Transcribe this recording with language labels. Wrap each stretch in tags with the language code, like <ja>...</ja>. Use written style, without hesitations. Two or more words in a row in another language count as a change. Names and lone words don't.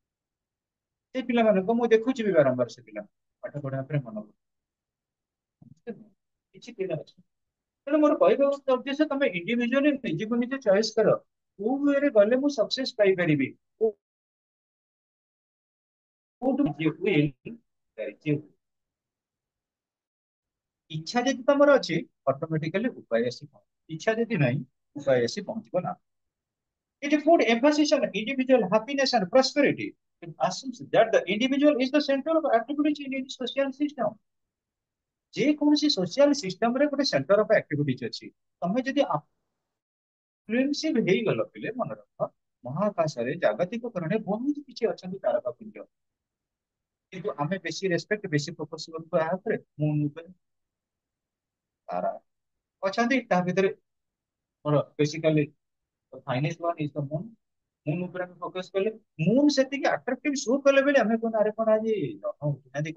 <or>ସେ ପିଲାମାନଙ୍କୁ ମୁଁ ଦେଖୁଛି ବି ବାରମ୍ବାର ସେ ପିଲା ପାଠ ପଢିବା ଉପରେ ମନୋବୃତ୍ତି କିଛି ପିଲା ଅଛି ତେଣୁ ମୋର କହିବା ଉଦ୍ଦେଶ୍ୟ ତମେ ଇଣ୍ଡିଭିଜୁଆଲି ନିଜକୁ ନିଜେ ଚଏସ୍ କର କୋଉ ୱେରେ ଗଲେ ମୁଁ ସକ୍ସେସ ପାଇପାରିବି କୋଉଠୁ ଇଚ୍ଛା ଯଦି ତମର ଅଛି ଅଟୋମେଟିକାଲି ଉପାୟ ଆସି ପହଞ୍ଚିବ ଇଚ୍ଛା ଯଦି ନାହିଁ ଉପାୟ ଆସି ପହଞ୍ଚିବ ନା</or> <en>it would emphasis on individual happiness and prosperity it assumes that the individual is the center of activities in its social system</en> <or>ଯେ କୌଣସି</or> <en>social system</en> <or>ରେ ଗୋଟେ</or> <en>center of activities</en> <or>ଅଛି ତମେ ଯଦି ଇନଫ୍ଲୁଏନ୍ସିଭ ହେଇଗଲ ପିଲେ ମନେ ରଖ ମହାକାଶରେ ଜାଗତିକ କରଣରେ ବହୁତ କିଛି ଅଛନ୍ତି ତାରକା ପୁଞ୍ଜ କିନ୍ତୁ ଆମେ ବେଶୀ ରେସ୍ପେକ୍ଟ ବେଶୀ ଫୋକସ କରୁ କାହା ଉପରେ ମୁନ ଉପରେ ତାରା ଅଛନ୍ତି ତା ଭିତରେ ମୋର ବେସିକାଲି</or> <en>finest one is the moon</en> <or>ମୁନ ଉପରେ ଆମେ ଫୋକସ କଲେ ମୁନ ସେତିକି</or> <en>attractive show</en> <or>କଲେ ବୋଲି ଆମେ କଣ ଆରେ କଣ ଆଜି ଜହ୍ନ ଉଠିନାହାନ୍ତି</or>